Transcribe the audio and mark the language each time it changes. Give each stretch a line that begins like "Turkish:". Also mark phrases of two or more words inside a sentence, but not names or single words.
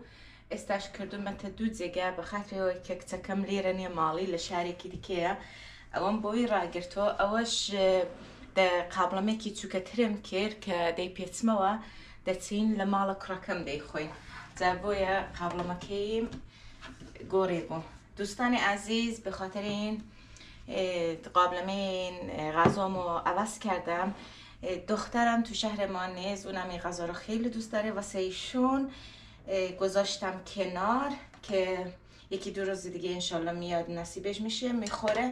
Central Kurdish: ئێستاش کردومەتە دوو جێگا بە خاترەوەی کە کچەکەم لێرە نییە ماڵی لە شارێکی دیکەیە. ئەوەم بۆی ڕاگرتەوە. ئەوەش قابلمێکی چووکەترم کرد کە دەیپێچمەوە دەچین لە ماڵە کوڕەکەم دەیخۆین. جا بۆیە قابلمەکەیم گۆڕی بوو.
Persian: دوستانی عزیز به خاطر این قابلمه این غذامو عوض کردم. دخترم تو شهر ما نیست. اونم این غذا رو خیلی دوست داره. واسه ایشون گذاشتم کنار که یکی دو روز دیگه انشالله میاد نصیبش میشه میخوره.